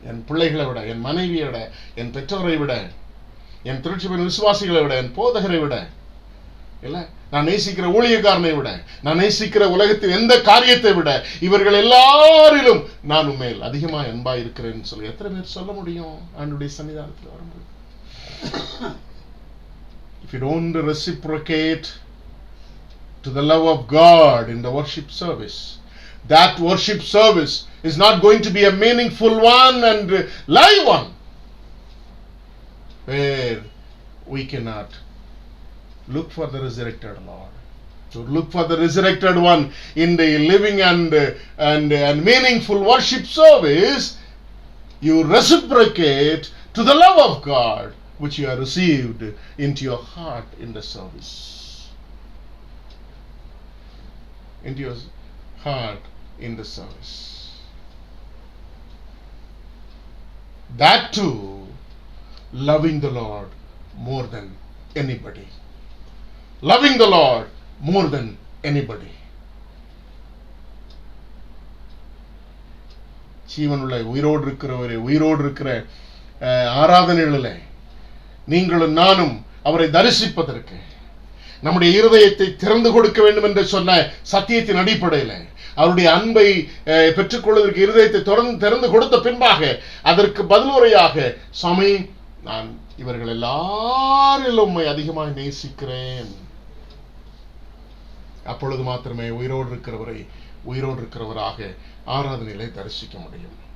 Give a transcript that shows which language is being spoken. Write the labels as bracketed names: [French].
[Tamil] என் பிள்ளைகளை விட, என் மனைவியை விட, என் பெற்றோரை விட, என் திருச்சபையின் விசுவாசிகளை விட, என் போதகரை விட, இல்ல நான் நேசிக்கிற ஊழியக்காரனை விட, நான் நேசிக்கிற உலகத்தின் எந்த காரியத்தை விட, இவர்கள் எல்லாரிலும் நான் உண்மையில் அதிகமா அன்பா இருக்கிறேன்னு சொல்லி எத்தனை பேர் சொல்ல முடியும் ஆண்டவருடைய சன்னிதானத்தில் வரும்போது? [English] If you don't reciprocate to the love of God in the worship service, that worship service is not going to be a meaningful one and live one, where we cannot look for the resurrected Lord. To look for the resurrected one in the living and meaningful worship service, you reciprocate to the love of God which you have received into your heart in the service. Into your heart in the service. That too, loving the Lord more than anybody. Loving the Lord more than anybody. [Tamil] ஜீவனுள்ள உயிரோடு இருக்கிறவரே, உயிரோடு இருக்கிற ஆராதனைகளில் நீங்களும் நானும் அவரை தரிசிப்பதற்கு நம்முடைய இருதயத்தை திறந்து கொடுக்க வேண்டும் என்று சொன்ன சத்தியத்தின் அடிப்படையில் அவருடைய அன்பை பெற்றுக்கொள்வதற்கு இருதயத்தை திறந்து கொடுத்த பின்பாக அதற்கு பதிலுரையாக, சாமி நான் இவர்கள் எல்லாரிலும் உம்மை அதிகமாக நேசிக்கிறேன், அப்பொழுது மாத்திரமே உயிரோடு இருக்கிறவராக ஆராதனையிலே தரிசிக்க முடியும்.